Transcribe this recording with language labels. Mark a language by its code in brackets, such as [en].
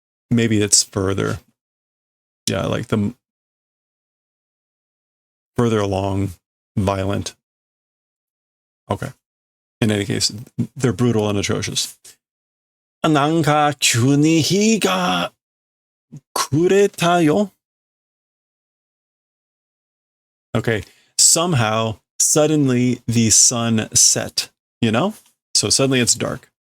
[en] Maybe it's further. Yeah, like the further along, violent. Okay. In any case, they're brutal and atrocious. [ja] なんか急に日が暮れたよ. [en] Okay. Somehow, suddenly the sun set, you know? So suddenly it's dark.